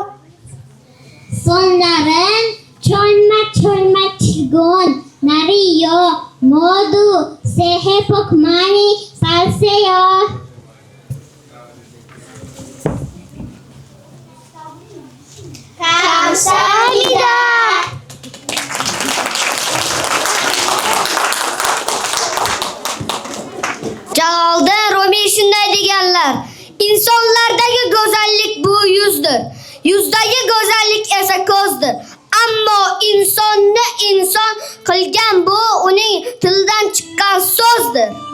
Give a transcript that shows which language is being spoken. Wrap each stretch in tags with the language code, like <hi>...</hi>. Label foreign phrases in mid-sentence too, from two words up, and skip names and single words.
<ko>설날은 철마 즐거운 날이요. 모두 새해 복 많이 받으세요. 감사합니다.</ko> <uz>Jaloliddin Rumiy shunday deganlar: insonlardagi go'zallik bu yuzdir, yuzdagi go'zallik esa ko'zdir. Ammo insonni inson qilgan bu uning tilidan chiqqan so'zdir.</uz>